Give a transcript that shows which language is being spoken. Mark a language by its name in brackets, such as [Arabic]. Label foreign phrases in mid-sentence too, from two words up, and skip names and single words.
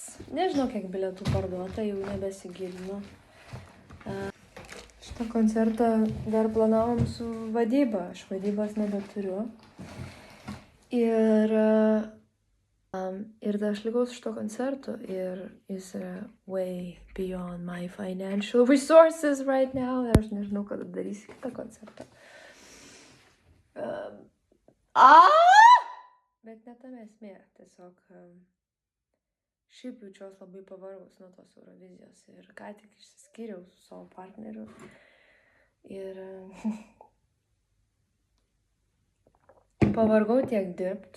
[Lithuanian] Nežinau, kiek bilietų parduota, jau nebesigilinu. Šitą koncertą dar planavom su vadyba, aš vadybos nebeturiu. Ir dar aš likau su šito koncertu ir jis yra [English] way beyond my financial resources right now [Lithuanian] ir aš nežinau, kada darysiu kitą koncertą. Bet ne tame esmė, tiesiog šiaip jaučiuos labai pavargus nuo tos Eurovizijos ir ką tik išsiskyriau su savo partneriu ir pavargau tiek dirbti.